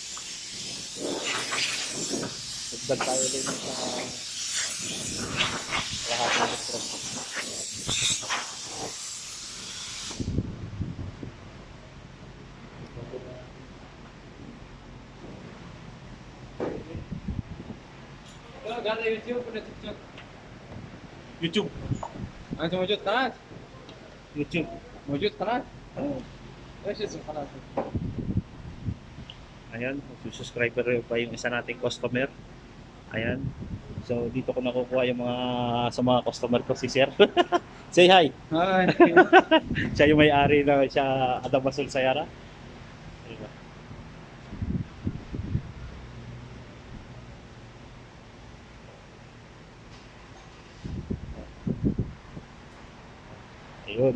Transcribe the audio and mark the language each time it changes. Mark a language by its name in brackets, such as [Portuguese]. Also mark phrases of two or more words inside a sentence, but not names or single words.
[Filipino] Dagdag tayo din sa kalahating litro. Ganda YouTube na TikTok. YouTube. [Arabic] أنت موجود قناة؟ [Filipino] YouTube. [Arabic] موجود قناة؟ إيش اسم القناة؟ [Filipino] Ayan, subscriber pa yung isa nating customer. Ayan. So dito ko nakukuha yung sa mga customer ko si Sir. [English] Say hi. هاي. [Filipino] Siya yung may-ari na siya Adam Basol Sayara. Diba? Ayun.